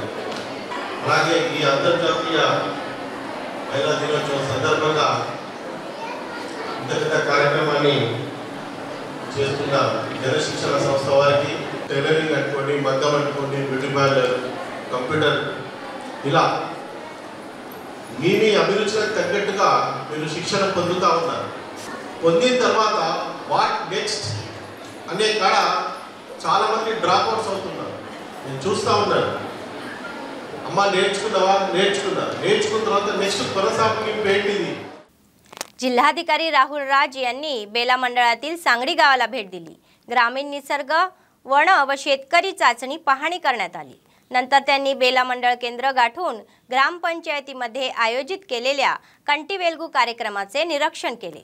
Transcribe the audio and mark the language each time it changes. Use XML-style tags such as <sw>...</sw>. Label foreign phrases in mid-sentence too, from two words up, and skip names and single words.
<te>అలాగే ఈ అంతర్జాతీయ మహిళా దినోత్సవం సందర్భంగా ఇంత కార్యక్రమాన్ని చేస్తున్న జనశిక్షణ సంస్థ వారికి టైలరింగ్ అనుకోండి, మగ్గం అనుకోండి, బ్యూటీ పార్లర్, కంప్యూటర్, ఇలా మీ అభిరుచులకు తగ్గట్టుగా మీరు శిక్షణ పొందుతూ ఉన్నారు. పొందిన తర్వాత</te> <en>what next</en> <te>అనే కాడ చాలామంది డ్రాప్అవుట్స్ అవుతున్నారు. నేను చూస్తూ ఉన్నాను. అమ్మ నేర్చుకున్నావా? నేర్చుకున్న తర్వాత నెక్స్ట్ కొనసాగింపు ఏంటిది?</te> <mr>जिल्हाधिकारी राहुल राज यांनी बेला मंडळातील सांगडी गावाला भेट दिली. ग्रामीण निसर्ग, वन व शेतकरी चाचणी पाहणी करण्यात आली. नंतर त्यांनी बेला मंडळ केंद्र गाठून ग्रामपंचायतीमध्ये आयोजित केलेल्या कंटीवेल्गू कार्यक्रमाचे निरीक्षण केले.</mr>